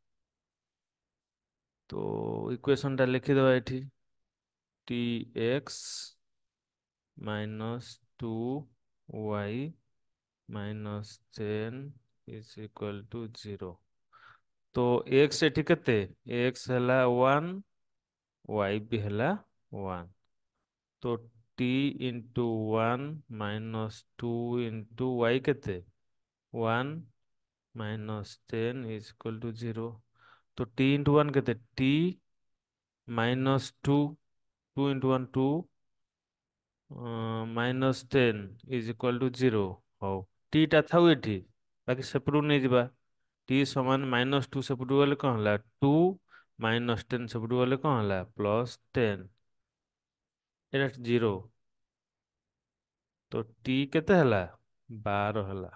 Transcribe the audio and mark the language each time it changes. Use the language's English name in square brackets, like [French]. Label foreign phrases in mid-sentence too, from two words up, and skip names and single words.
[Odia] ତ ଇକ୍ୱେସନ୍ ଟା ଲେଖିଦବା ଏଠି, ଟି ଏକ୍ସ [English] minus 2y minus 10 is equal to 0. [Odia] ତ x ଏଠି କେତେ, x ହେଲା 1, y ବି ହେଲା 1। [English] तो t into 1 minus 2 into y केते 1 minus 10 is equal to 0। तो t into 1 केते t minus 2, 2 into 1 2 minus 10 is equal to 0। [Odia] ହଉ t ଟା ଥାଉ ଏଠି, ବାକି ସେପଟକୁ ନେଇଯିବା। t ସମାନ -2 ସେପଟକୁ ଗଲେ କ'ଣ ହେଲା 2, -10 ସେପଟକୁ ଗଲେ କ'ଣ ହେଲା +10, ଏଇଟା 0। ତ t କେତେ ହେଲା 12 ହେଲା।